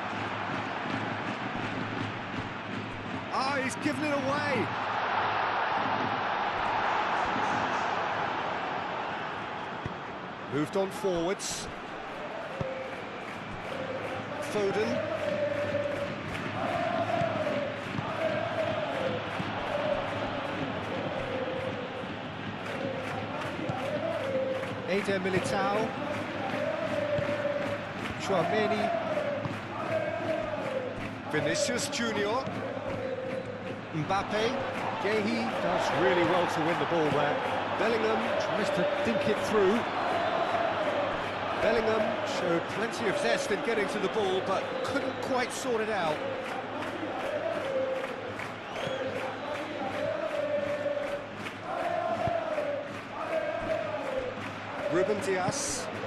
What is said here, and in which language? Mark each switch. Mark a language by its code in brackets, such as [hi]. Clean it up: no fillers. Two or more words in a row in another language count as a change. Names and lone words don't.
[en] Ah, he's given it away. Moved on forwards. Foden. Eder Militao. Tchouaméni. Vinicius Junior. Mbappe. Guehi does really well to win the ball there. Bellingham tries to think it through. Bellingham showed plenty of zest in getting to the ball, but couldn't quite sort it out. Ruben Dias.